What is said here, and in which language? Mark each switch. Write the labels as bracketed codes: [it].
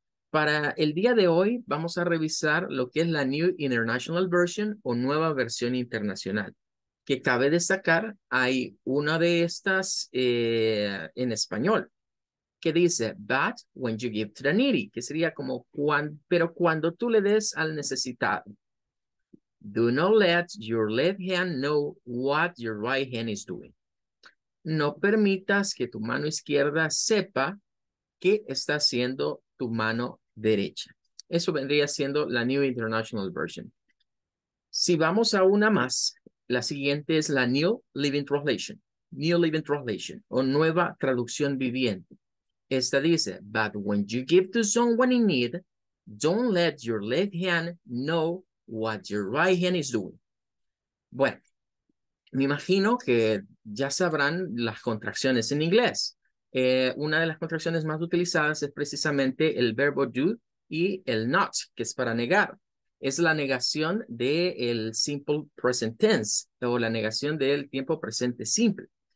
[es] Para el día de hoy vamos a revisar lo que es la New International Version o nueva versión internacional, que cabe destacar, hay una de estas en español, que dice, [en] "But when you give to the needy", [es] que sería como, pero cuando tú le des al necesitado. [en] "Do not let your left hand know what your right hand is doing". [es] No permitas que tu mano izquierda sepa qué está haciendo tu mano derecha. Eso vendría siendo la New International Version. Si vamos a una más, la siguiente es la New Living Translation. New Living Translation o Nueva Traducción Viviente. Esta dice, [en] "But when you give to someone in need, don't let your left hand know what your right hand is doing". [es] Bueno, me imagino que ya sabrán las contracciones en inglés. Una de las contracciones más utilizadas es precisamente el verbo do y el not, que es para negar. Es la negación del simple present tense o la negación del tiempo presente simple.